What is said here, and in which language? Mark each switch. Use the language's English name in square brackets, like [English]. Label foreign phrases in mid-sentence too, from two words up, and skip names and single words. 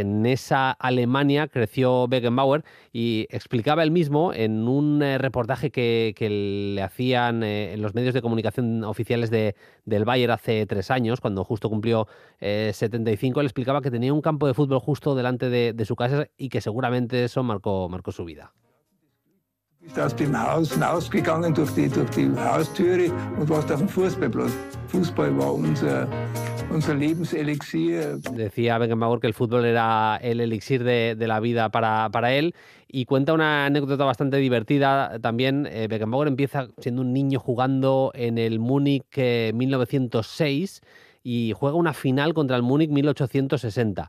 [Spanish] En esa Alemania creció Beckenbauer, y explicaba él mismo en un reportaje que le hacían en los medios de comunicación oficiales del Bayern hace 3 años, cuando justo cumplió 75, él explicaba que tenía un campo de fútbol justo delante de su casa, y que seguramente eso marcó su vida. [German] Bist aus dem Haus hinausgegangen durch die Haustüre und warst auf dem Fußballplatz. Fußball war unser unser Lebenselixier. [Spanish] Decía Beckenbauer que el fútbol era el elixir de la vida para él, y cuenta una anécdota bastante divertida también. Beckenbauer empieza siendo un niño jugando en el Múnich 1906 y juega una final contra el Múnich 1860.